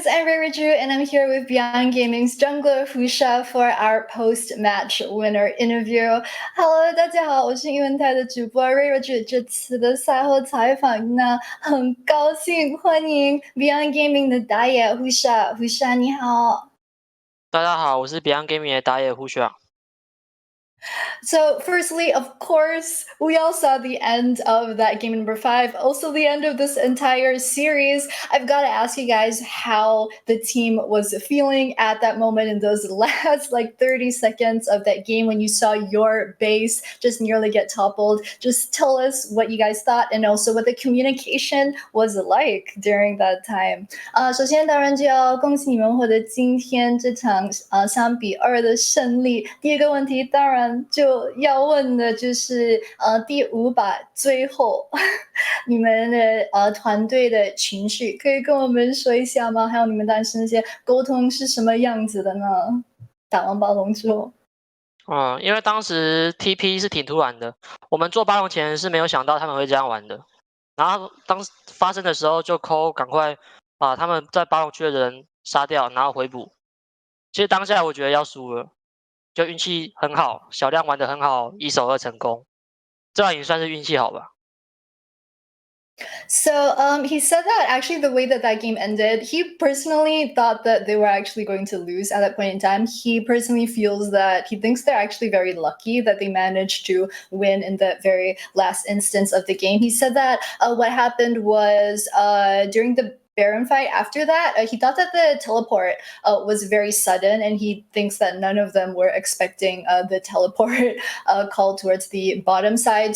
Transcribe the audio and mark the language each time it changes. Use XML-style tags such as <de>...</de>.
<en>Reirachu, and I'm here with Beyond Gaming's jungler Husha for our post-match winner interview.</en> <zh>Hello， 大家好，我是英文台的主播 Reirachu。这次的赛后采访呢，很高兴欢迎 Beyond Gaming 的打野 Husha。Husha 你好。大家好，我是 Beyond Gaming 的打野 Husha。</zh> <en>So firstly, of course, we all saw the end of that game number 5, also the end of this entire series. I've got to ask you guys how the team was feeling at that moment in those last 30 seconds of that game when you saw your base just nearly get toppled. Just tell us what you guys thought and also what the communication was like during that time.</en> <zh>首先当然就要恭喜你们获得今天这场3比2的胜利。第一个问题当然就要问的就是第5把最后你们的团队的情绪可以跟我们说一下吗？还有你们当时那些沟通是什么样子的呢？打完暴龙之后。因为当时 TP 是挺突然的，我们做巴龙前是没有想到他们会这样玩的，然后当发生的时候就赶快把他们在巴龙区的人杀掉，然后回补。其实当下我觉得要输了，就运气很好，小亮玩得很好，1守2成功，这样也算是运气好吧。</zh> <en>So he said that actually the way that game ended, he personally thought that they were actually going to lose at that point in time. He personally feels that he thinks they're actually very lucky that they managed to win in the very last instance of the game. He said that what happened was during the Baron fight after that, he thought that the teleport was very sudden, and he thinks that none of them were expecting the teleport call towards the bottom side.</en>